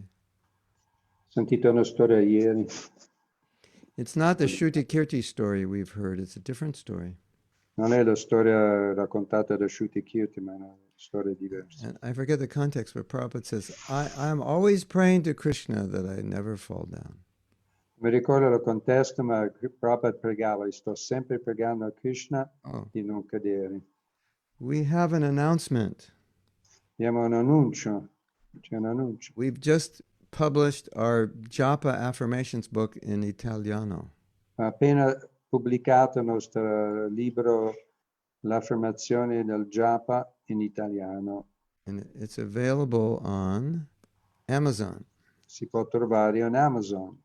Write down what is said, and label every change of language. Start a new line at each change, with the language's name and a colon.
Italian: Ho sentito una storia ieri.
English: It's not the Shruti Kirti story we've heard, it's a different story.
Italian: Non è la storia raccontata da Shruti Kirti, ma è una storia diversa.
English: And I forget the context, but Prabhupada says, I'm always praying to Krishna that I never fall down.
Italian: Mi ricordo il contesto, ma Prabhupada pregava, e sto sempre pregando a Krishna Oh, di non cadere.
English: we have an announcement.
Italian: Abbiamo un annuncio, c'è un annuncio.
English: We've just published our Japa affirmations book in Italiano.
Italian: Ha appena pubblicato il nostro libro L'affermazione del Japa in italiano.
English: And it's available on Amazon.
Italian: Si può trovare on Amazon.